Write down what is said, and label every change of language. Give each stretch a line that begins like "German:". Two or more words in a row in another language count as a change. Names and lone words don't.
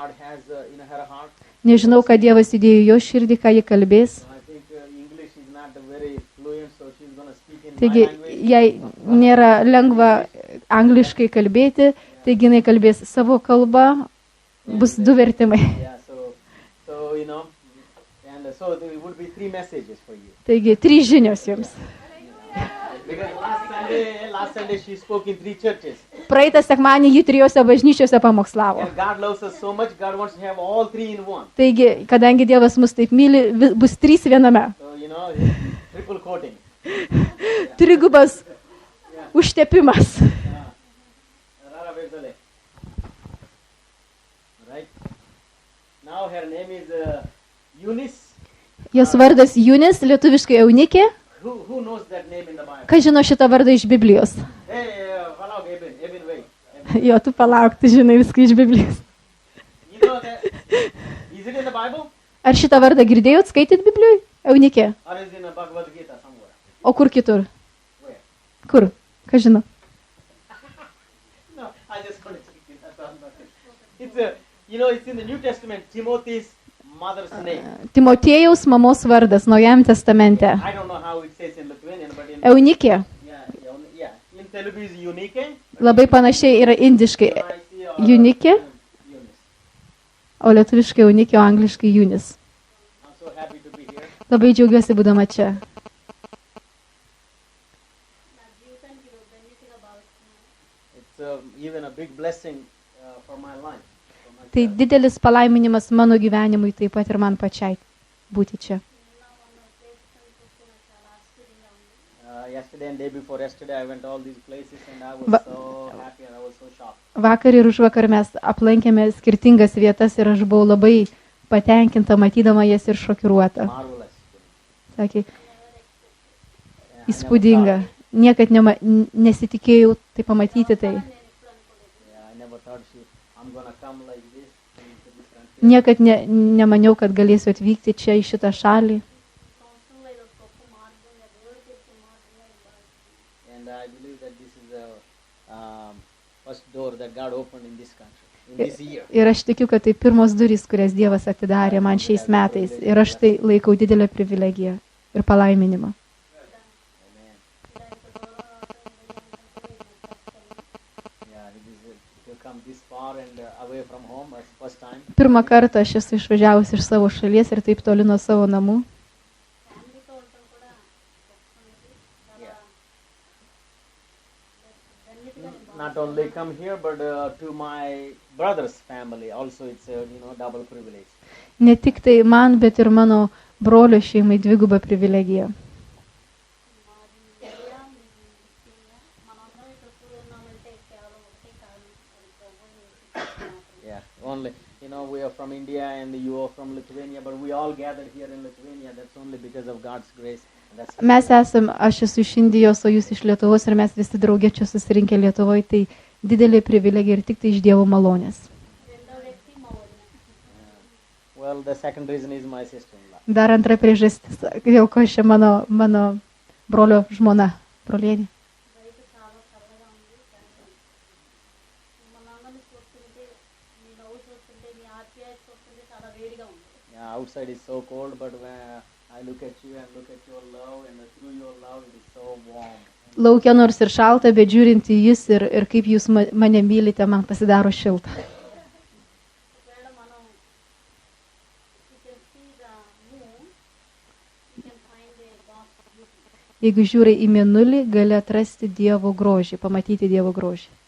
Lithuanian: Nežinau, ką Dievas įdėjo jo širdį, ką ji kalbės. Taigi, jai nėra lengva angliškai kalbėti, taigi jinai kalbės savo kalbą, bus 2 vertimai.
English: Yeah, so you know, and so there would be 3 messages for you.
Lithuanian: Taigi, 3 žinios jums.
English: Because last Sunday she spoke in 3 churches.
Lithuanian: Praeitą sekmadienį ji 3 bažnyčiose pamokslavo.
English: And God loves us so much, God wants to have all 3 in one.
Lithuanian: Taigi, kadangi Dievas mus taip myli, bus 3 viename.
English: So, you know, triple coating.
Lithuanian: Trigubas užtepimas.
English: Right? Now her name is Eunice.
Lithuanian: Jos vardas Junis, lietuviškai Eunikė.
English: Who knows that name in the Bible?
Lithuanian: Kas žino šitą vardą iš Biblijos?
English: Hey, palauk, Eben, wait.
Lithuanian: Jo, tu palauk, tu žinai viską iš Biblijos.
English: You know that? Is it in the Bible?
Lithuanian: Ar šitą vardą girdėjot, skaityt Biblijoje? Eunikė.
English: Or is it in the Bhagavad Gita somewhere?
Lithuanian: O kur kitur?
English: Where?
Lithuanian: Kur? Kas žino?
English: No, I just want to check it. That's all. It's you know, it's in the New Testament, Timothy's mother's name.
Lithuanian: Timotiejaus mamos vardas Naujajame testamente.
English: I don't know how it says in Lithuanian, but in Eunikė. yeah. In Telugu is Unike.
Lithuanian: Labai panašiai yra indiškai Junikė, o lietuviškai Eunikė, o angliškai Junis.
English: I'm so happy to be here.
Lithuanian: Labai džiaugiuosi būdama čia.
English: It's even a big blessing for my life.
Lithuanian: Tai didelis palaiminimas mano gyvenimui, taip pat ir man pačiai būti čia.
English: Yesterday and day before yesterday, I went all these places and I was so happy and I was so shocked.
Lithuanian: Vakar ir užvakar mes aplankėme skirtingas vietas ir aš buvau labai patenkinta, matydama jas ir šokiruota.
English: Marvelous.
Lithuanian: Sakė, įspūdinga. Niekad nesitikėjau tai pamatyti tai.
English: I never thought I'm gonna come like this into this country.
Lithuanian: Niekad nemaniau, kad galėsiu atvykti čia į šitą šalį.
English: And I believe that this is the first door that God opened in this country, in this year.
Lithuanian: Ir aš tikiu, kad tai pirmos durys, kurias Dievas atidarė man šiais metais. Ir aš tai laikau didelę privilegiją ir palaiminimą. Pirmą kartą aš esu išvažiavusi iš savo šalies ir taip toli nuo savo namų.
English: Not only come here, but to my brother's family also it's a double privilege.
Lithuanian: Ne tik tai man, bet ir mano brolio šeimai dviguba privilegija.
English: Only, we are from India and you are from Lithuania, but we all gathered here in Lithuania. That's only because of God's grace.
Lithuanian: Aš esu iš Indijos, o jūs iš Lietuvos ir mes visi draugė čia susirinkę Lietuvoje, tai didelė privilegija ir tik tai iš Dievo malonės.
English: Well, the second reason is my sister-in-law.
Lithuanian: Dar antra priežastis, dėl ko čia mano brolio žmona, brolienė.
English: Outside is so cold, but when I look at you and look at your love, and through your love it is so warm.
Lithuanian: Laukia nors ir šalta, bet žiūrint į jūs ir kaip jūs mane mylite, man pasidaro šilta. Jeigu žiūri į mėnulį, gali atrasti Dievo grožį, pamatyti Dievo grožį.